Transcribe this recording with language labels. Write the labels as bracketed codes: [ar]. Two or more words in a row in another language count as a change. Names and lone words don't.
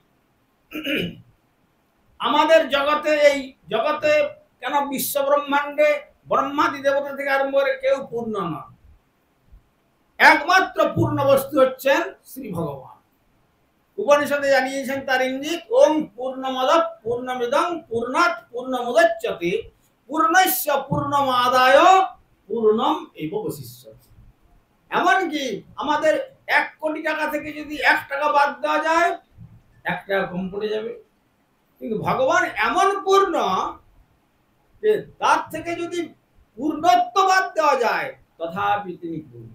[bn] আমাদের জগতে, এই জগতে কেন বিশ্ব ব্রহ্মাণ্ডে ব্রহ্মাদি দেবতা থেকে আরম্ভ করে কেউ পূর্ণ নয়। একমাত্র পূর্ণ বস্তু হচ্ছেন শ্রী ভগবান। উপনিষদে জানিয়েছেন তার ইঙ্গিত, [sa] ওম পূর্ণমদ পূর্ণমিদং পূর্ণাৎ পূর্ণমুদচ্যতে পূর্ণস্য পূর্ণমাদায় পূর্ণম এব বশিষ্যতি। [bn] এমনকি আমাদের 1 কোটি টাকা থেকে যদি 1 টাকা বাদ দেওয়া যায়, 1 টাকা কম পড়ে যাবে। কিন্তু ভগবান এমন পূর্ণ যে তার থেকে যদি পূর্ণত্ব বাদ দেওয়া যায়, তথাপি তিনি পূর্ণ।